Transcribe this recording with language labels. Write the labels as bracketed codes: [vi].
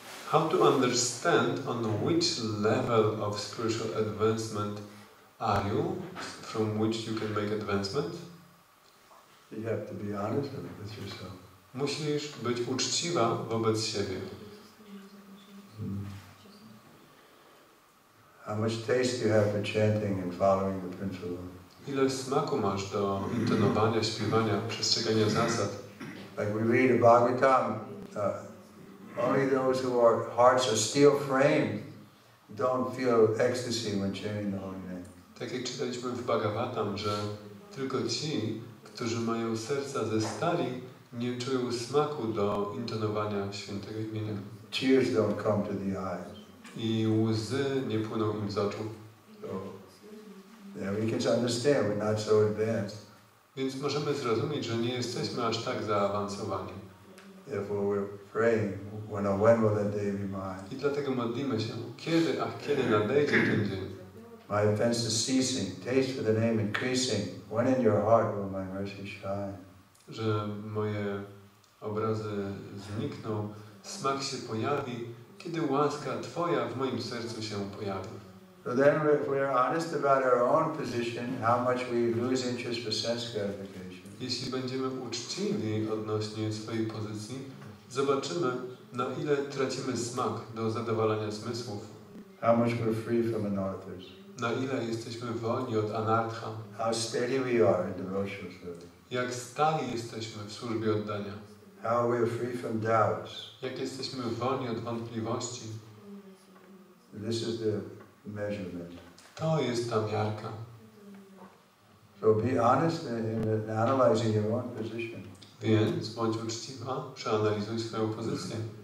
[en] How to understand on which level of spiritual advancement are you, from which you can make advancement? You have to be honest with yourself. [pl] Musisz być uczciwa wobec siebie. [en] How much taste you have for chanting and following the principle? [pl] Ile smaku masz do intonowania, śpiewania, przestrzegania zasad? [en] Like we read in Bhagavatam, only those whose hearts are steel framed don't feel ecstasy when chanting the holy name. [pl] Tak jak czytaliśmy w Bhagavatam, że tylko ci, którzy mają serca ze stali, nie czują smaku do intonowania świętego imienia. [en] Tears don't come to the eyes. [pl] I łzy nie płyną im z oczu. [en] So, yeah, we can understand we're not so advanced. [pl] Więc możemy zrozumieć, że nie jesteśmy aż tak zaawansowani. [en] Therefore we're praying, when will that day be mine? [pl] I dlatego modlimy się, kiedy nadejdzie ten dzień. [en] My offense is ceasing, taste for the name increasing. When in your heart will my mercy shine? [pl] Że moje obrazy znikną, smak się pojawi, kiedy łaska Twoja w moim sercu się pojawi. [en] So then if we're honest about our own position, how much we lose interest for sense gratification. [pl] Jeśli będziemy uczciwi odnośnie swojej pozycji, zobaczymy, na ile tracimy smak do zadowalania zmysłów. [en] How much we're free from anarthas. [pl] Na ile jesteśmy wolni od anarcha. [en] How steady we are in devotional service. [pl] Jak stali jesteśmy w służbie oddania. [en] How we are free from doubts. [pl] Jak jesteśmy wolni od wątpliwości. [en] This is the measurement. [pl] To jest ta miarka. [en] So be honest in analyzing your own position. [pl] Więc bądź uczciwa, przeanalizuj swoją pozycję.